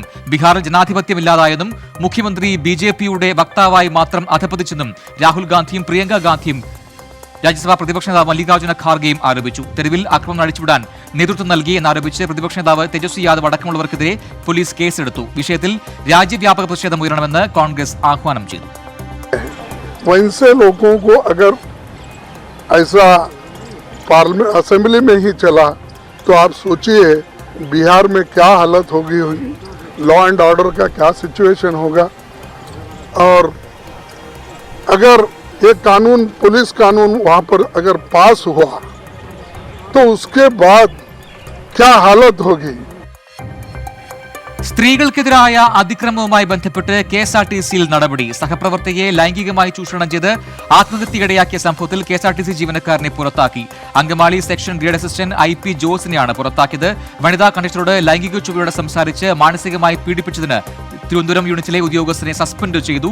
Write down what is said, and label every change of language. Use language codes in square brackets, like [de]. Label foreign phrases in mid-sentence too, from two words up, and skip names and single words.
[ml] ബീഹാറിൽ ജനാധിപത്യമില്ലാതായെന്നും മുഖ്യമന്ത്രി BJPയുടെ വക്താവായി മാത്രം അധപതിച്ചെന്നും രാഹുൽ ഗാന്ധിയും പ്രിയങ്ക ഗാന്ധിയും രാജ്യസഭാ പ്രതിപക്ഷ നേതാവ് മല്ലികാർജ്ജുന ഖാർഗെയും ആരോപിച്ചു. തെരുവിൽ ആക്രമണം അഴിച്ചുവിടാൻ നേതൃത്വം നൽകി എന്നാരോപിച്ച് പ്രതിപക്ഷ നേതാവ് തേജസ്വി യാദവ് അടക്കമുള്ളവർക്കെതിരെ പോലീസ് കേസെടുത്തു. വിഷയത്തിൽ രാജ്യവ്യാപക പ്രതിഷേധം ഉയരണമെന്ന് കോൺഗ്രസ് ആഹ്വാനം ചെയ്തു. [en] parliament assembly [hi] में ही चला तो आप सोचिए बिहार में क्या हालत होगी, [en] law and order [hi] का क्या सिचुएशन होगा. और अगर ये कानून पुलिस कानून वहाँ पर अगर पास हुआ तो उसके बाद क्या हालत होगी. [ml] സ്ത്രീകൾക്കെതിരായ അതിക്രമവുമായി ബന്ധപ്പെട്ട് KSRTC-യിൽ നടപടി. സഹപ്രവർത്തകയെ ലൈംഗികമായി ചൂഷണം ചെയ്ത് ആത്മഹത്യയിടയാക്കിയ സംഭവത്തിൽ KSRTC ജീവനക്കാരനെ പുറത്താക്കി. അങ്കമാലി സെക്ഷൻ ഗ്രേഡ് അസിസ്റ്റന്റ് IP ജോസിനെയാണ് പുറത്താക്കിയത്. വനിതാ കണ്ടക്ടറോട് ലൈംഗിക ചുവയോടെ സംസാരിച്ച് മാനസികമായി പീഡിപ്പിച്ചതിന് തിരുവനന്തപുരം യൂണിറ്റിലെ ഉദ്യോഗസ്ഥനെ സസ്പെൻഡ് ചെയ്തു.